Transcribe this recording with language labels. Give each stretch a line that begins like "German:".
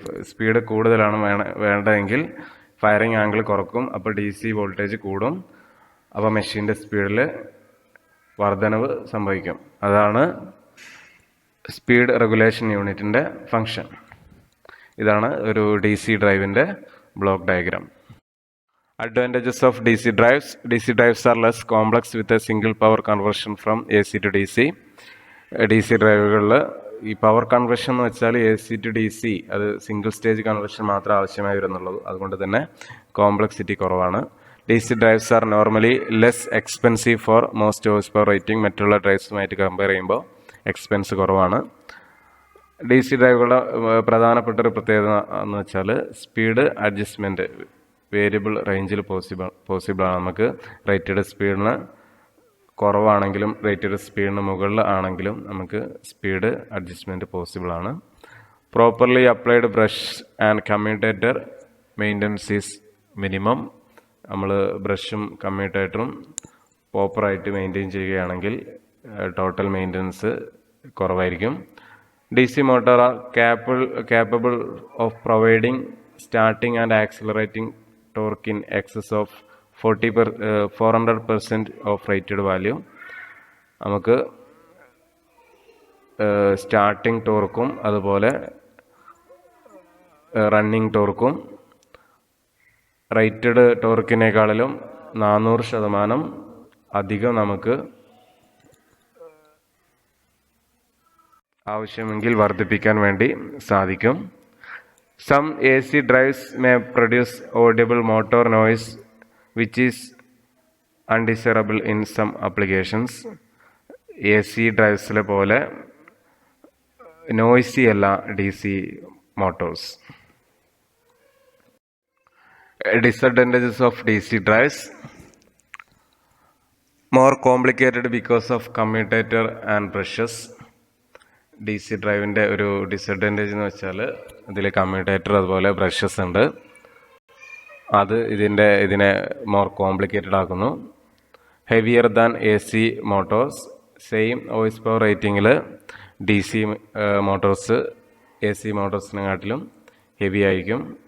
Malayalam: Speed കൂടുതലാണ് വേണ്ടതെങ്കിൽ firing angle കുറക്കും. അപ്പോൾ DC വോൾട്ടേജ് കൂടും. അപ്പോൾ മെഷീൻ്റെ സ്പീഡിൽ വർധനവ് സംഭവിക്കും. അതാണ് സ്പീഡ് റെഗുലേഷൻ യൂണിറ്റിൻ്റെ ഫങ്ഷൻ. ഇതാണ് ഒരു DC ഡ്രൈവിൻ്റെ block diagram.
English: Advantages of DC drives. DC drives are less complex with a single power conversion from AC to DC.
Malayalam: DC ഡ്രൈവുകളിൽ ഈ പവർ കൺവേർഷൻ എന്ന് വെച്ചാൽ AC to DC അത് സിംഗിൾ സ്റ്റേജ് കൺവേർഷൻ മാത്രമേ ആവശ്യമായി വരുന്നുള്ളൂ. അതുകൊണ്ട് തന്നെ കോംപ്ലക്സിറ്റി കുറവാണ്.
English: DC drives are normally less expensive for most horsepower rating.
Malayalam: മറ്റുള്ള ഡ്രൈവ്സുമായിട്ട് കമ്പയർ ചെയ്യുമ്പോൾ എക്സ്പെൻസ് കുറവാണ്. DC ഡ്രൈവുകളുടെ പ്രധാനപ്പെട്ട ഒരു പ്രത്യേകത എന്ന് വെച്ചാൽ സ്പീഡ് അഡ്ജസ്റ്റ്മെൻറ്റ് വേരിയബിൾ റേഞ്ചിൽ പോസിബിളാണ്. നമുക്ക് റേറ്റഡ് സ്പീഡിന് കുറവാണെങ്കിലും റേറ്റഡ് സ്പീഡിന് മുകളിൽ ആണെങ്കിലും നമുക്ക് speed adjustment പോസിബിളാണ്.
English: Properly applied brush and commutator maintenance is minimum.
Malayalam: നമ്മൾ ബ്രഷും കമ്മ്യൂട്ടേറ്ററും പ്രോപ്പറായിട്ട് മെയിൻറ്റെയിൻ ചെയ്യുകയാണെങ്കിൽ ടോട്ടൽ മെയിൻ്റനൻസ് കുറവായിരിക്കും.
English: DC motor are capable of providing starting and accelerating torque in excess of 400% of rated value.
Malayalam: നമുക്ക് starting ടോർക്കും അതുപോലെ running ടോർക്കും rated ടോർക്കിനേക്കാളിലും 400% അധികം നമുക്ക് ആവശ്യമെങ്കിൽ വർദ്ധിപ്പിക്കാൻ വേണ്ടി സാധിക്കും.
English: Some AC drives may produce audible motor noise which is undesirable in some applications.
Malayalam: AC ഡ്രൈവ്സിലെ പോലെ noisy അല്ല DC motors.
English: Disadvantages of DC drives: more complicated because of commutator and brushes.
Malayalam: DC ഡ്രൈവിൻ്റെ ഒരു disadvantage എന്ന് വെച്ചാൽ ഇതിൽ commutator അതുപോലെ brushes ഉണ്ട്. അത് ഇതിനെ മോർ കോംപ്ലിക്കേറ്റഡ് ആക്കുന്നു.
English: Heavier than AC motors.
Malayalam: Same voice power റേറ്റിങ്ങിൽ DC Motors AC മോട്ടോഴ്സിനെക്കാട്ടിലും heavy ആയിരിക്കും.